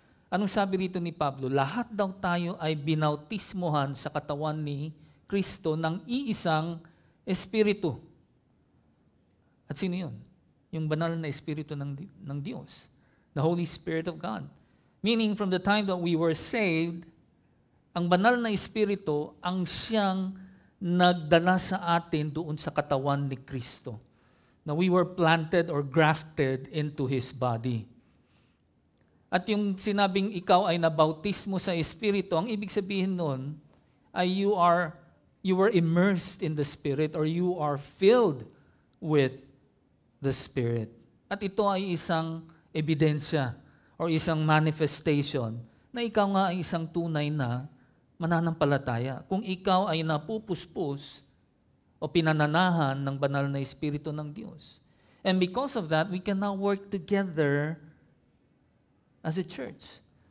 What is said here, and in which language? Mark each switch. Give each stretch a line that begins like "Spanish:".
Filipino: Anong sabi rito ni Pablo? Lahat daw tayo ay binautismuhan sa katawan ni Kristo ng iisang espiritu. At sino yun? Yung banal na espiritu ng Diyos.
English: The Holy Spirit of God. Meaning from the time that we were saved,
Filipino: ang banal na espiritu ang siyang nagdala sa atin doon sa katawan ni Kristo.
English: Na we were planted or grafted into His body.
Filipino: At yung sinabing ikaw ay nabautismo sa Espiritu, ang ibig sabihin nun ay
English: you were immersed in the Spirit
Filipino: or you are filled with the Spirit. At ito ay isang ebidensya or isang manifestation na ikaw nga ay isang tunay na mananampalataya. Kung ikaw ay napupuspos o pinananahan ng banal na Espiritu ng Diyos.
English: And because of that, we can now work together as a church.